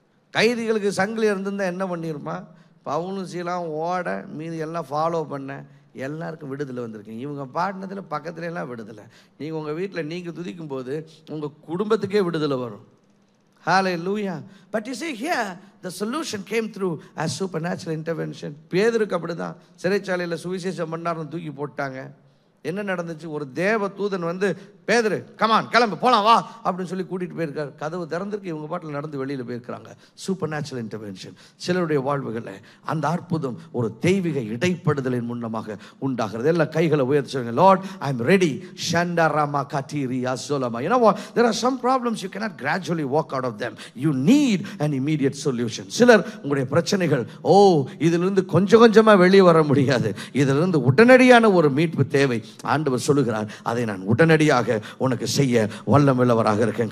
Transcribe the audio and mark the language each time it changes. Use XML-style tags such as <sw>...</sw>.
<ta>கைதிகளுக்கு சங்கிலியாக இருந்திருந்தா என்ன பண்ணிருப்பான்? பவுலும் சீலாம் ஓட, மீதி எல்லாம் ஃபாலோ பண்ண, எல்லாருக்கும் விடுதலை வந்திருக்கீங்க. இவங்க பாடினதில் பக்கத்துல எல்லாம் விடுதலை. நீங்கள் உங்கள் வீட்டில் நீங்கள் துதிக்கும் போது உங்கள் குடும்பத்துக்கே விடுதலை வரும்.</ta> <en>Hallelujah. But you see here, the solution came through as supernatural intervention.</en> <ta>பேதுருக்கு அப்படிதான். சிறைச்சாலையில் சுவிசேஷம் பண்ணாருன்னு தூக்கி போட்டாங்க. என்ன நடந்துச்சு? ஒரு தேவ தூதன் வந்து, பேதுரு கமான் கிளம்பு போலாம் வா அப்படின்னு சொல்லி கூட்டிகிட்டு போயிருக்காரு. கதவு திறந்திருக்கு. இவங்க பாட்டில் நடந்து வெளியில் போயிருக்கிறாங்க. Super natural intervention. சிலருடைய வாழ்வுகளில் அந்த அற்புதம் ஒரு தெய்வீக இடைப்படுதலின் முன்னமாக உண்டாகிறது. எல்லாம் கைகளை உயர்த்தி சொல்லுங்க,</ta> <en>Lord I am ready. ஷண்டா ராமா கட்டிரியா சோலமா. You know what? There are some problems you cannot gradually walk out of them. You need an immediate solution.</en> <ta>சிலர் உங்களுடைய பிரச்சனைகள், இதிலிருந்து கொஞ்சம் கொஞ்சமாக வெளியே வர முடியாது, இதிலிருந்து உடனடியான ஒரு மீட்பு தேவை. ஆண்டவர் சொல்லுகிறார், அதை நான் உடனடியாக உனக்கு செய்ய வல்லமையுள்ளவராக இருக்கேன்.</ta>